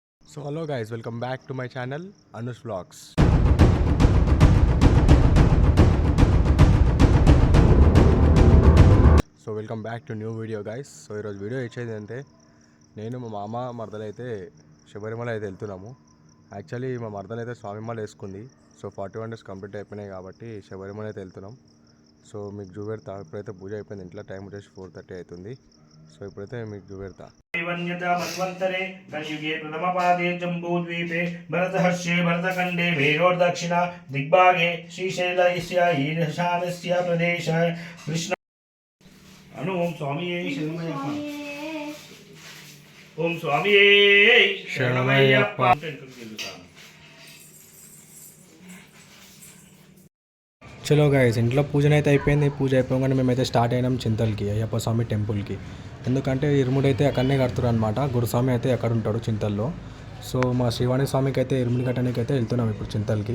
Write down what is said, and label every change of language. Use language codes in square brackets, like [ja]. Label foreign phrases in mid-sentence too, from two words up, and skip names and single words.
[en] So hello guys, welcome back to my channel Anush Vlogs. So welcome back to new video guys. [te] సో ఈరోజు వీడియో ఇచ్చేది అంటే నేను మా మామ మరదలైతే శబరిమల అయితే వెళ్తున్నాము. యాక్చువల్లీ మా మరదలైతే స్వామిమాల వేసుకుంది. సో 41 [en] days complete [te] అయిపోయినాయి కాబట్టి శబరిమల అయితే వెళ్తున్నాం. సో మీకు చూపెడతా. ఇప్పుడైతే పూజ అయిపోయింది, ఇంట్లో టైం వచ్చేసి 4:30 అవుతుంది. సో ఇప్పుడైతే మీకు చూపెడతా. [sa] मन्वन्तरे कलियुगे प्रथमपादे जम्बूद्वीपे भरतहर्षे भरतखण्डे मेरोर्दक्षिण दिग्भागे श्रीशैलस्य ईशानस्य प्रदेशः कृष्ण अनु ओम स्वामी शरणमय्यप्पा ओम स्वामी शरणमय्यप्पा [te] చలో గైస్, ఇంట్లో పూజనైతే అయిపోయింది. పూజ అయిపోగానే మేమైతే స్టార్ట్ అయినాం చింతల్కి, అయ్యప్ప స్వామి టెంపుల్కి. ఎందుకంటే ఇరుముడైతే అక్కడనే కడుతురు అనమాట. గురుస్వామి అయితే అక్కడ ఉంటాడు చింతల్లో. సో మా శ్రీవాణి స్వామికి అయితే ఇరుముడి కట్టడానికి అయితే వెళ్తున్నాం ఇప్పుడు చింతల్కి.